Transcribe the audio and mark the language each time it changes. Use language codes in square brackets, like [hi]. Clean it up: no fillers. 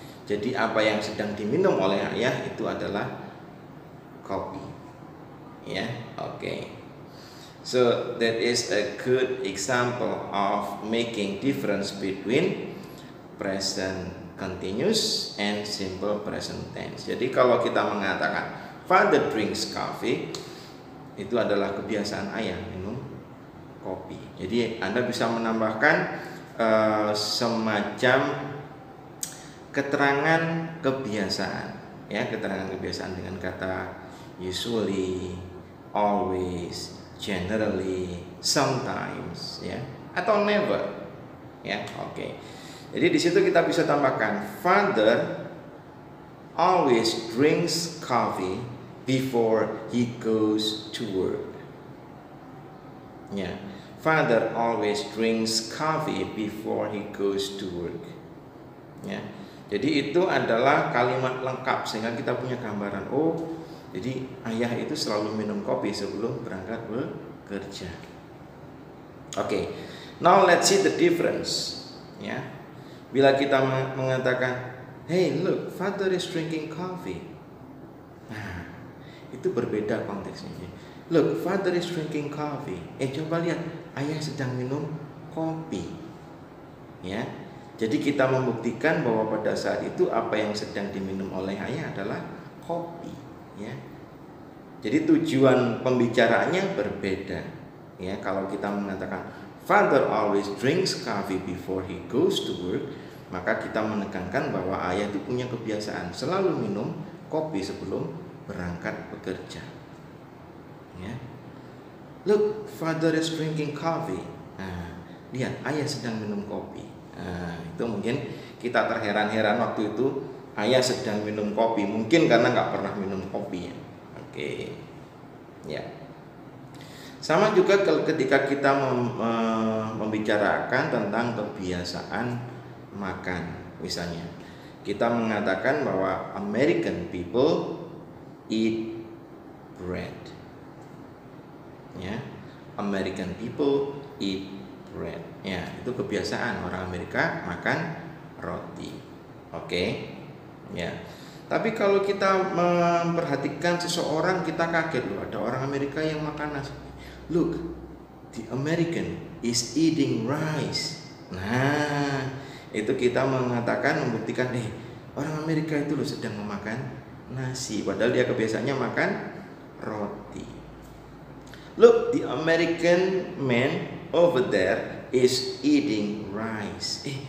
[id] Jadi apa yang sedang diminum oleh ayah itu adalah kopi. Ya, oke. [en] So that is a good example of making difference between present continuous and simple present tense. [id] Jadi kalau kita mengatakan [en] father drinks coffee, [id] itu adalah kebiasaan ayah minum kopi. Jadi Anda bisa menambahkan semacam keterangan kebiasaan, ya, keterangan kebiasaan dengan kata usually, always, generally, sometimes, ya, atau never, ya, oke. Jadi di situ kita bisa tambahkan [en] father always drinks coffee before he goes to work. Ya, father always drinks coffee before he goes to work. [id] Ya, jadi itu adalah kalimat lengkap sehingga kita punya gambaran. Oh, jadi ayah itu selalu minum kopi sebelum berangkat bekerja. [en] Oke, now let's see the difference. Ya. [id] Bila kita mengatakan, [en] hey look, father is drinking coffee. [id] Nah, itu berbeda konteksnya. [en] Look, father is drinking coffee. [id] Coba lihat, ayah sedang minum kopi. Ya, jadi kita membuktikan bahwa pada saat itu apa yang sedang diminum oleh ayah adalah kopi. ya. Jadi tujuan pembicaraannya berbeda. Ya, kalau kita mengatakan [en] father always drinks coffee before he goes to work, [id] maka kita menekankan bahwa ayah itu punya kebiasaan selalu minum kopi sebelum berangkat bekerja. Ya. [en] Look, father is drinking coffee. [id] Nah, lihat ayah sedang minum kopi. Nah, itu mungkin kita terheran-heran waktu itu ayah sedang minum kopi, mungkin karena nggak pernah minum kopi ya. Oke, ya. Sama juga ketika kita membicarakan tentang kebiasaan makan, misalnya kita mengatakan bahwa [en] American people eat bread. Ya, American people eat bread. [id] Ya, itu kebiasaan orang Amerika makan roti. Oke, ya. Tapi kalau kita memperhatikan seseorang, kita kaget loh, ada orang Amerika yang makan nasi. [en] Look, the American is eating rice. [id] Nah, itu kita mengatakan, membuktikan, orang Amerika itu loh sedang memakan nasi, padahal dia kebiasaannya makan roti. [en] Look, the American man over there is eating rice.